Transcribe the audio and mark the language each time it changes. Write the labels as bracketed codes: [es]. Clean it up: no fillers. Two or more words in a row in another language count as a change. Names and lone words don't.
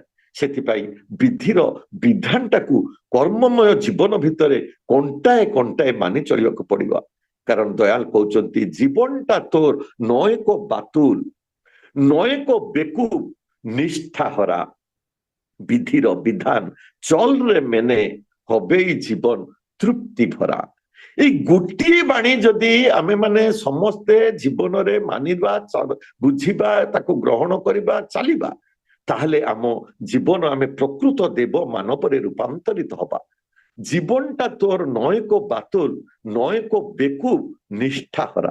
[or] ସେଥିପାଇଁ ବିଧିର ବିଧାନଟାକୁ କର୍ମମୟ ଜୀବନ ଭିତରେ କଣ୍ଟାଏ କଣ୍ଟାଏ ମାନି ଚଳିବାକୁ ପଡିବ। କାରଣ ଦୟାଲ କହୁଛନ୍ତି [bn] জীবনটা তোর নয়ক বাতুল, নয়ক বেকুব, নিষ্ঠা হারা, বিধির বিধান চলরে মেনে হবেই জীবন তৃপ্তি ভরা। [or] এই ଗୋଟିଏ ବାଣୀ ଯଦି ଆମେ ମାନେ ସମସ୍ତେ ଜୀବନରେ ମାନିବା, ବୁଝିବା, ତାକୁ ଗ୍ରହଣ କରିବା, ଚାଲିବା, ତାହେଲେ ଆମ ଜୀବନ ଆମେ ପ୍ରକୃତ ଦେବ ମାନବରେ ରୂପାନ୍ତରିତ ହବା। [bn] জীবনটা তোর নয়ক বাতুল, নয়ক বেকুব, নিষ্ঠা হারা।